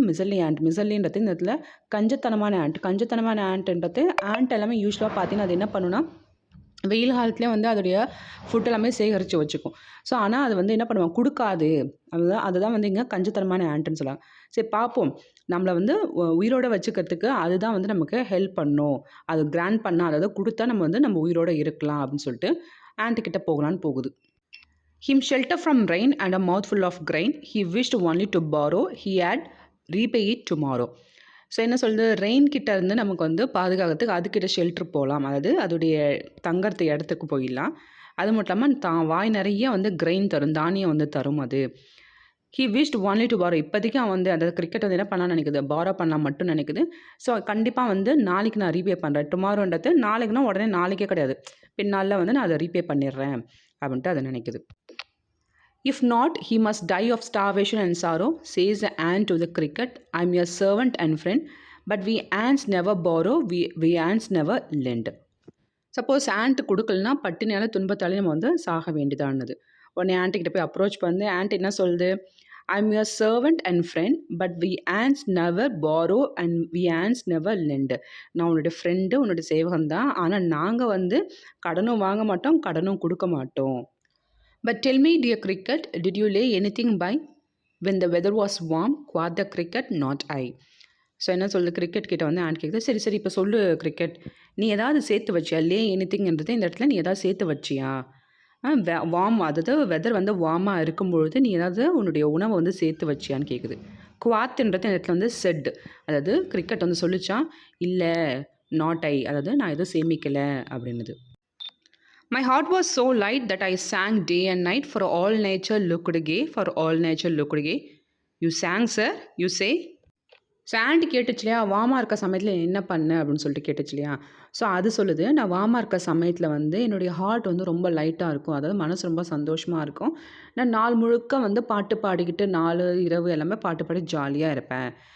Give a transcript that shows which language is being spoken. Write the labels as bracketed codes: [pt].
[ta] மிசல்லி மிசல்லின்றது இந்த இடத்துல கஞ்சத்தனமான கஞ்சத்தனமான ஆண்ட்ன்றது எல்லாமே யூஸ்வலாக பார்த்தீங்கன்னா அது என்ன பண்ணுன்னா, வெயில் காலத்துலேயே வந்து அதோடைய ஃபுட் எல்லாமே சேகரித்து வச்சுக்கும். ஸோ ஆனால் அது வந்து என்ன பண்ணுவாங்க, கொடுக்காது. அதுதான் வந்து இங்கே கஞ்சத்தனமான ஆண்ட்டுன்னு சொல்லுவாங்க. சரி பார்ப்போம், நம்மளை வந்து உயிரோடு வச்சுக்கிறதுக்கு அதுதான் வந்து நமக்கு ஹெல்ப் பண்ணும், அது கிராண்ட் பண்ணால், அதாவது கொடுத்தா நம்ம உயிரோடு இருக்கலாம் அப்படின்னு சொல்லிட்டு ஆண்ட்டுக்கிட்ட போகலான்னு போகுது. [en] Him shelter from rain and a mouthful of grain, he wished only to borrow, he had repay it tomorrow. [ta] So என்ன சொல்லுது, ரெயின் கிட்ட இருந்து நமக்கு வந்து பாதுகாக்கிறதுக்கு அதுக்கிட்ட ஷெல்ட்ரு போகலாம், அதாவது அதோடைய தங்கறது இடத்துக்கு போயிடலாம். அது மட்டும் இல்லாமல் தான் வாய் நிறைய வந்து கிரெயின் தரும், தானியம் வந்து தரும் அது. [en] He wish only to borrow. [ta] இப்போதைக்கு அவன் வந்து அந்த கிரிக்கெட் வந்து என்ன பண்ணான்னு நினைக்குது, பாரோ பண்ணலாம் மட்டும் நினைக்குது. ஸோ கண்டிப்பாக வந்து நாளைக்கு நான் ரீபே பண்ணுறேன், டுமாரோன்றது நாளைக்குனா உடனே நாளைக்கே கிடையாது, பின்னாளில் வந்து நான் அதை ரீபே பண்ணிடுறேன் அப்படின்ட்டு அதை நினைக்குது. [en] If not, he must die of starvation and sorrow, says the ant to the cricket. I'm your servant and friend, but we ants never borrow, we ants never lend. [ta] Suppose and கொடுக்கலனா பட்டினியால் துன்பத்தாலே நம்ம வந்து சாக வேண்டியதானது. உடனே ஆண்ட்டுக்கிட்ட போய் approach பண்ணி and என்ன சொல்லுது, [en] I'm your servant and friend but we ants never borrow and we ants never lend. [ta] நான் உன்னோட ஃப்ரெண்டு, உன்னோட சேவகன் தான். ஆனால் நாங்கள் வந்து கடனும் வாங்க மாட்டோம், கடனும் கொடுக்க மாட்டோம். [en] But tell me dear cricket, did you lay anything by when the weather was warm? quoth the cricket, not I. [ta] So என்ன சொல்லுது, கிரிக்கெட் கிட்ட வந்து ஆண்ட் கேட்குது. சரி சரி இப்போ சொல்லு கிரிக்கெட், நீ ஏதாவது சேர்த்து வச்சியா? லே எனிதிங்ன்றது இந்த இடத்துல நீ ஏதாவது சேர்த்து வச்சியா? வார்ம், அதாவது வெதர் வந்து வார்மாக இருக்கும்பொழுது நீ ஏதாவது உன்னுடைய உணவை வந்து சேர்த்து வச்சியான்னு கேட்குது. குவாத்துன்றது இந்த இடத்துல வந்து செட், அதாவது கிரிக்கெட் வந்து சொல்லிச்சான், இல்லை நாட் ஐ, அதாவது நான் எதுவும் சேமிக்கலை அப்படின்னுது. [en] My heart was so light that I sang day and night, for all nature looked gay, for all nature looked gay. You sang, sir, you say? [ta] So aunty கேட்டுச்சு இல்லையா, வார்மாக இருக்க சமயத்தில் என்ன பண்ண அப்படின்னு சொல்லிட்டு கேட்டுச்சு இல்லையா. ஸோ அது சொல்லுது, நான் வார்மாக இருக்க சமயத்தில் வந்து என்னுடைய ஹார்ட் வந்து ரொம்ப லைட்டாக இருக்கும், அதாவது மனசு ரொம்ப சந்தோஷமாக இருக்கும். நான் நாள் முழுக்க வந்து பாட்டு பாடிக்கிட்டு, நாலு இரவு எல்லாமே பாட்டு பாடி ஜாலியாக இருப்பேன்.